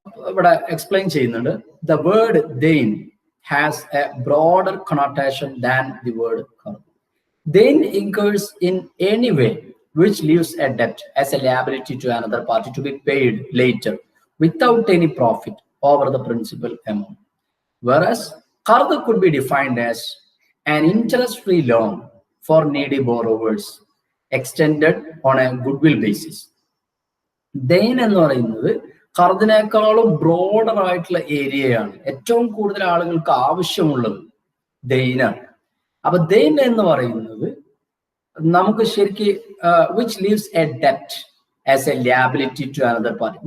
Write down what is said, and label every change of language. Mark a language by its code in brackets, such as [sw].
[ml] ഇവിടെ എക്സ്പ്ലെയിൻ ചെയ്യുന്നുണ്ട്. [en] The word ദെയിൻ has a broader connotation than the word ഖർദ്. ദെയിൻ incurs in any way which leaves a debt as a liability to another party to be paid later without any profit over the principal amount. Whereas qard could be defined as an interest-free loan for needy borrowers extended on a goodwill basis. [ml] Thine എന്ന് പറയുന്നത് ഖർദിനേക്കാളും broader ആയിട്ടുള്ള ഏരിയയാണ്. ഏറ്റവും കൂടുതൽ ആളുകൾക്ക് ആവശ്യമുള്ളത് ദൈനാണ്. അപ്പൊ thine എന്ന് പറയുന്നത് നമുക്ക് ശരിക്ക് [en] Which leaves A ഡെപ്റ്റ് as A ലിയബിലിറ്റി to another party.